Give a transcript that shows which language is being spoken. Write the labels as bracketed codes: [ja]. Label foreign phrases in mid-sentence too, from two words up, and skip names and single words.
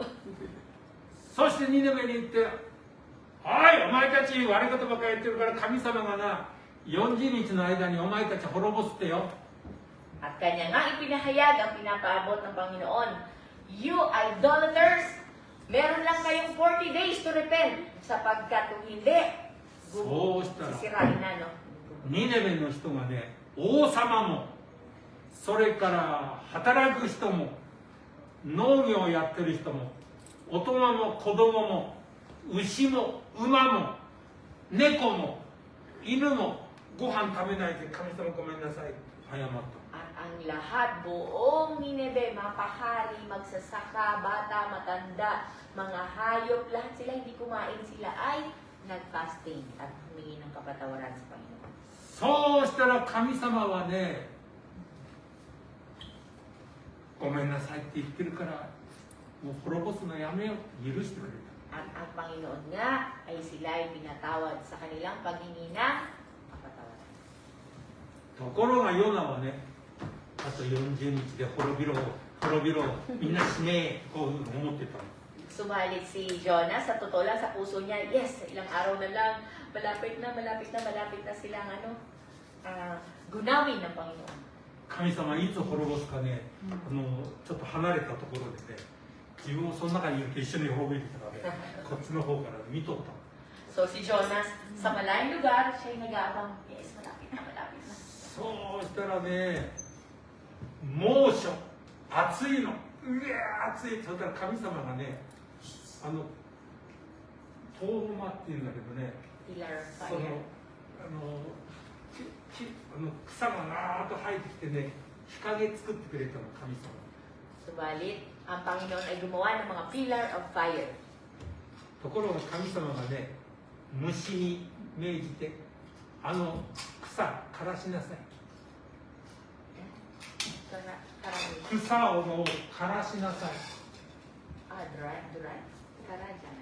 [ja] そしてニネベに行って、はい、お前たち悪いことばっかり言ってるから神様がな、40日の間にお前たち滅ぼすってよ。 [tl] At kanya nga ipinahayag ang pinapaabot ng Panginoon. [en] You idolaters, [tl] meron lang kayong [en] 40 days to repent. [tl] Sapagkat kung hindi, [ja] そうしたら [tl] sisirain na, no? [ja] ニネベの人がね、王様も、それから働く人も、農業をやってる人も、大人も子供も、牛も馬も猫も犬もご飯食べないで神様ごめんなさい謝った。 [tl] At ang lahat, buong Nineveh, mapahari, magsasaka, bata, matanda, mga hayop, lahat sila hindi kumain, sila ay nag-fasting at humingi ng kapatawaran sa Panginoon. [ja] そうしたら神様はね、ごめんなさいって言ってるからもう滅ぼすのやめよう、許してくれた。 [tl] At ang Panginoon nga ay sila ay pinatawad sa kanilang paghingi ng kapatawaran. [ja] ところがヨナはね、あと40日で滅びろみんな死ねえこういうふうに思ってたの。 [tl] Sumalit si Jonas, sa totoo lang, sa puso niya, yes, ilang araw na lang, malapit na silang gunawin ng Panginoon. [ja] 神様いつ滅ぼすかね、ちょっと離れたところでね、自分もその中にいると一緒に滅びてたからね、こっちの方から見とった。 [tl] So si Jonas, sa malayong lugar, siya yung nag-aabang, yes, malapit na, malapit na. [ja] そうしたらね、猛暑、暑いの、暑い。そしたら神様がね、トーマっていうんだけどね、 [en] Pillar of [ja] その [en] fire. [ja] 草がガーッと生えてきてね、日陰作ってくれたの、神様。 [tl] Subalit, ang Panginoon ay gumawa ng mga [en] pillar of fire. [ja] ところが神様がね、虫に命じて、草枯らしなさい。 [tl] Karami. [ja] 草をもう枯らしなさい。 [tl] Dry. Kara dyan.